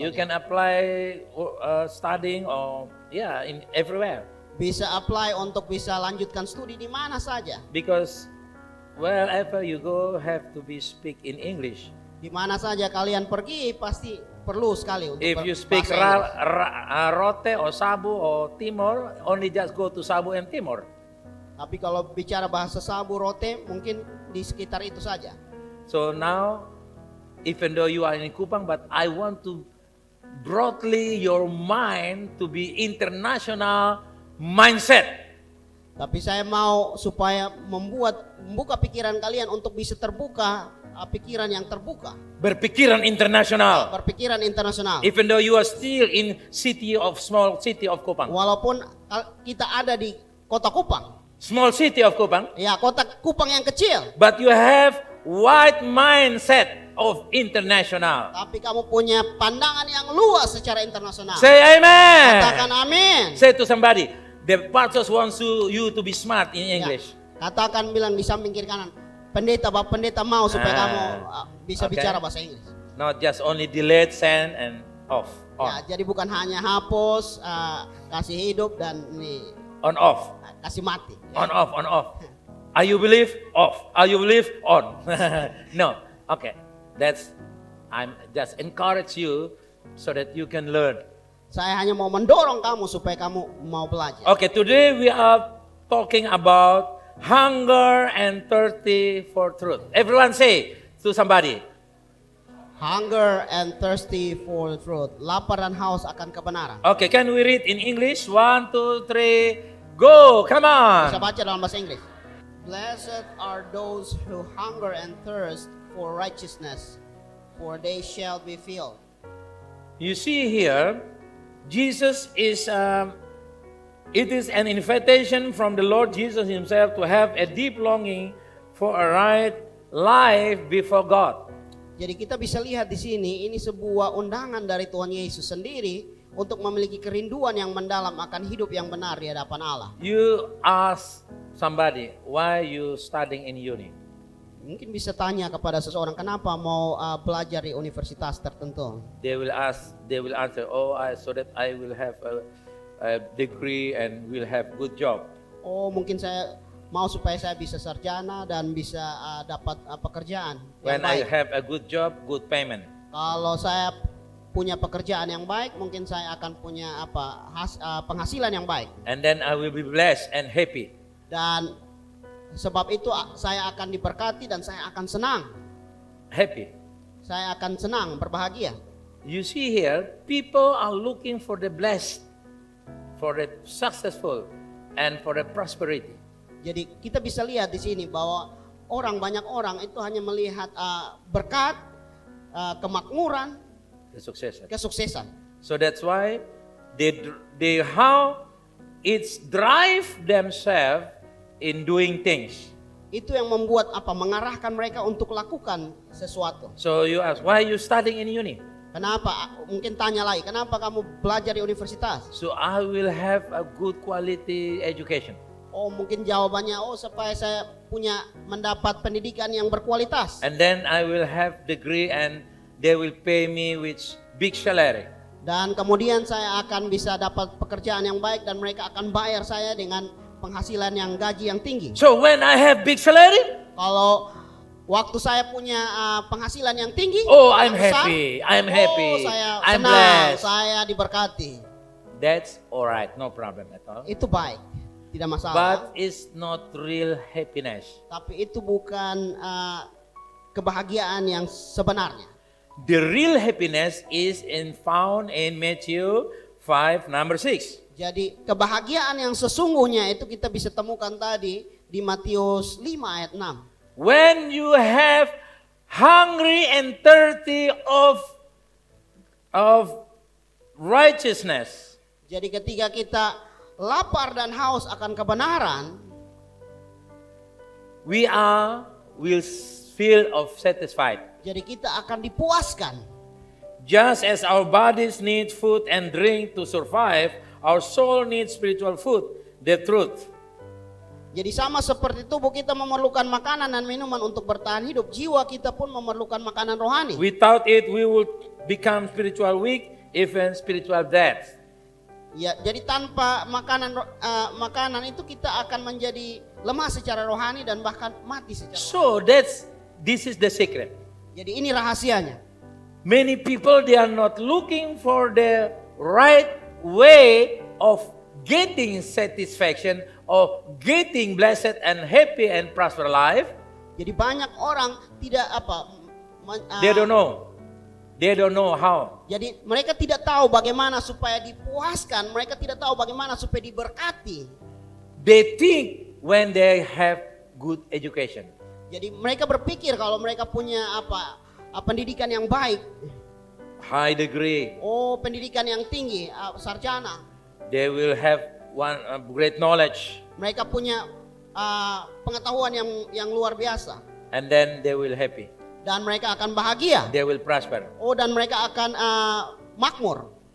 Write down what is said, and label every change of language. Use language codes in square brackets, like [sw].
[en] You can apply studying or in everywhere. [id] Bisa apply untuk bisa lanjutkan studi di mana saja. [en] Because wherever you go have to be speak in English. [id] Di mana saja kalian pergi pasti perlu sekali untuk [en] If you speak [id] bahasa Inggris. [en] Rote or Sabu or Timor, only just go to Sabu and Timor. [id] Tapi kalau bicara bahasa Sabu, Rote mungkin di sekitar itu saja. [en] So now, even though you are in Kupang, but I want to broadly your mind to be international mindset. [id] Tapi saya mau supaya membuka pikiran kalian untuk bisa terbuka, pikiran yang terbuka, Berpikiran internasional. berpikiran internasional. [en] Even though you are still in small city of Kupang. [id] Walaupun kita ada di kota Kupang, [en] Small city of Kupang, [id] ya kota Kupang yang kecil, [en] but you have wide mindset of international. [id] tapi kamu punya pandangan yang luas secara internasional. [en] Say amen. [id] Katakan amin. [en] Say to somebody, the pastors wants you to be smart in English. [id] Ya, katakan bilang di samping kiri kanan, Bapak pendeta mau supaya kamu bisa [en] Okay. [id] bicara bahasa Inggris. [en] Not just only delete, send, and off. [id] Ya, jadi bukan hanya hapus, kasih hidup dan [en] On off. [id] kasih mati. [en] On off, on off. Are you believe? Off. Are you believe? On. No. Okay. I'm just encourage you so that you can learn. [id] Saya hanya mau mendorong kamu supaya kamu mau belajar. [en] Okay, today we are talking about hunger and thirsty for truth. Everyone say to somebody. Hunger and thirsty for truth. [id] Lapar dan haus akan kebenaran. [en] Okay, can we read in English? 1, 2, 3, go! Come [id] Bisa [en] on! [id] baca dalam bahasa Inggris. [en] Blessed are those who hunger and thirst for righteousness, for they shall be filled. You see here, Jesus is, it is an invitation from the Lord Jesus himself to have a deep longing for a right life before God. [id] Jadi kita bisa lihat di sini, ini sebuah undangan dari Tuhan Yesus sendiri untuk memiliki kerinduan yang mendalam akan hidup yang benar di hadapan Allah. [en] You ask somebody, why you studying in uni? [id] Mungkin bisa tanya kepada seseorang, kenapa mau belajar di universitas tertentu? [en] They will answer, so that I will have a degree and will have good job. [id] Oh, mungkin saya mau supaya saya bisa sarjana dan bisa dapat pekerjaan yang [en] When I [id] baik. [en] have a good job, good payment. [id] Kalau saya punya pekerjaan yang baik, mungkin saya akan punya penghasilan yang baik. [en] And then I will be blessed and happy. [id] Dan sebab itu saya akan diberkati dan saya akan senang. [en] Happy. [id] Saya akan senang, berbahagia. [en] You see here, people are looking for the blessed, for the successful, and for the prosperity. [id] Jadi kita bisa lihat di sini bahwa banyak orang itu hanya melihat berkat, kemakmuran, kesuksesan. [en] So that's why they how it's drive themselves in doing things. [id] Itu yang membuat mengarahkan mereka untuk lakukan sesuatu. [en] So you ask, why you studying in uni? [id] Kenapa? Mungkin tanya lagi, kenapa kamu belajar di universitas? [en] So I will have a good quality education. [id] Oh, mungkin jawabannya, supaya saya mendapat pendidikan yang berkualitas. [en] And then I will have degree and they will pay me with big salary. [id] Dan kemudian saya akan bisa dapat pekerjaan yang baik dan mereka akan bayar saya dengan penghasilan yang gaji yang tinggi. [en] So when I have big salary, [id] Kalau waktu saya punya penghasilan yang tinggi, [en] I'm [id] yang besar, [en] happy. I'm happy. [id] Saya [en] I'm [id] senang, [en] blessed. [id] saya diberkati. [en] That's alright, no problem at all. [id] Itu baik, tidak masalah. [en] But it's not real happiness. [id] Tapi itu bukan kebahagiaan yang sebenarnya. [en] The real happiness is found in Matthew 5, number 6. [id] Jadi kebahagiaan yang sesungguhnya itu kita bisa temukan tadi di Matius 5 ayat 6. [en] When you have hungry and thirsty of righteousness. [id] Jadi ketika kita lapar dan haus akan kebenaran, [en] will feel of satisfied. [id] jadi kita akan dipuaskan. [en] Just as our bodies need food and drink to survive, our soul needs spiritual food, the truth. [id] Jadi sama seperti tubuh kita memerlukan makanan dan minuman untuk bertahan hidup, jiwa kita pun memerlukan makanan rohani. [en] Without it, we will become spiritual weak, even spiritual dead. [id] Ya, jadi tanpa makanan itu kita akan menjadi lemah secara rohani dan bahkan mati secara. [en] So this is the secret. [id] Jadi ini rahasianya. [en] Many people, they are not looking for the right way of getting satisfaction, of getting blessed and happy and prosper life. [id] Jadi banyak orang tidak [en] They don't know. They don't know how. [id] Jadi mereka tidak tahu bagaimana supaya dipuaskan, mereka tidak tahu bagaimana supaya diberkati. [en] They think when they have good education. [id] Jadi mereka berpikir kalau mereka punya pendidikan yang baik. [en] High degree. [id] Oh, pendidikan yang tinggi, sarjana. [en] They will have great knowledge. [id] Mereka punya pengetahuan yang luar biasa. [en] And then they will happy. [id] Dan mereka akan bahagia. [en] They will prosper. [id] Oh, dan mereka akan makmur.